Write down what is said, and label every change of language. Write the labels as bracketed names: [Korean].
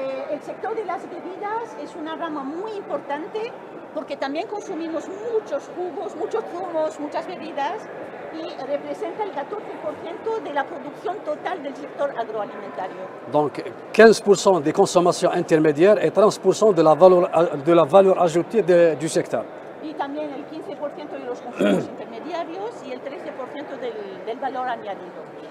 [Spanish] El sector de las bebidas es una rama muy importante porque también consumimos muchos jugos, muchos zumos, muchas bebidas y representa el 14% de la producción total del sector agroalimentario. [French] Donc 15% des consommations intermédiaires et 30% de la valeur ajoutée du secteur. [Spanish] Y también el 15% de los consumos intermediarios y el 13% del valor añadido.